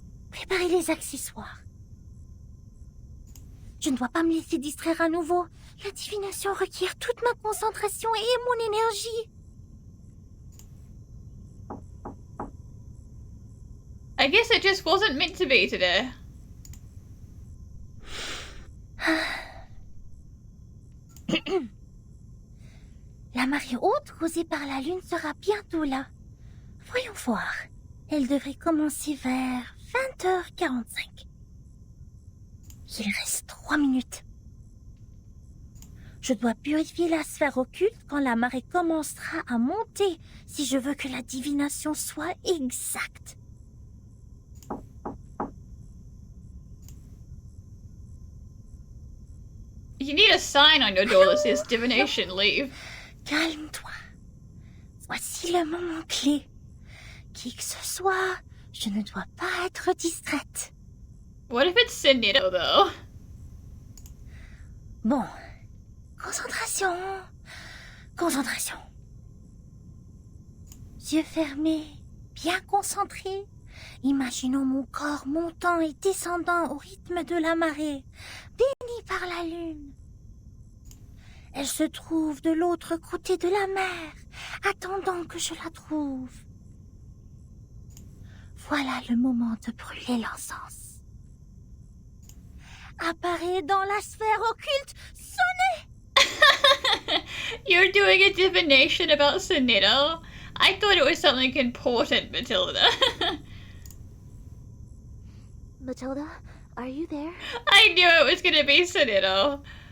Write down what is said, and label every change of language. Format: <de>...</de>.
<fr>Préparez les accessoires. Je ne dois pas me laisser distraire à nouveau. La divination requiert toute ma concentration et mon énergie.</fr> <en>I guess it just wasn't meant to be today.</en> <fr>La marée haute causée par la lune sera bientôt là. Voyons voir. Elle devrait commencer vers 20h45. Il reste 3 minutes. Je dois purifier la sphère occulte quand la marée commencera à monter si je veux que la divination soit exacte.</fr> <en>You need a sign on your door that says divination leave.</en> <fr>Calme-toi. Voici le moment clé. Qui que ce soit, je ne dois pas être distraite.</fr> <en>What if it's Sinito, though?</en> <fr>Bon. Concentration. Concentration. Yeux fermés, bien concentrés. Imaginons mon corps montant et descendant au rythme de la marée, béni par la lune. Elle se trouve de l'autre côté de la mer, attendant que je la trouve. Voilà le moment de brûler l'encens. Apparaît dans la sphère occulte, sonnez!</fr> <en>You're doing a divination about Sinito? I thought it was something important, Matilda. Matilda, are you there? I knew it was gonna be Sinito.</en>